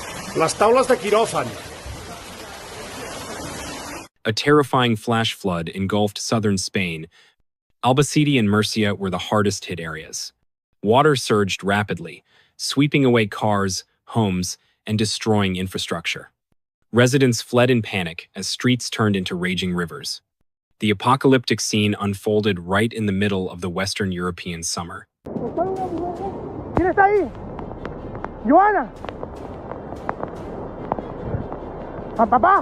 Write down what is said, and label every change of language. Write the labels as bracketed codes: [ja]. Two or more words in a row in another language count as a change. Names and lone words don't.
[ca] Les taules de quiròfan. [en] A terrifying flash flood engulfed southern Spain. Albacete and Murcia were the hardest hit areas. Water surged rapidly, sweeping away cars, homes, and destroying infrastructure. Residents fled in panic as streets turned into raging rivers. The apocalyptic scene unfolded right in the middle of the Western European summer. [es] ¿Quién está ahí? Joana. Papá.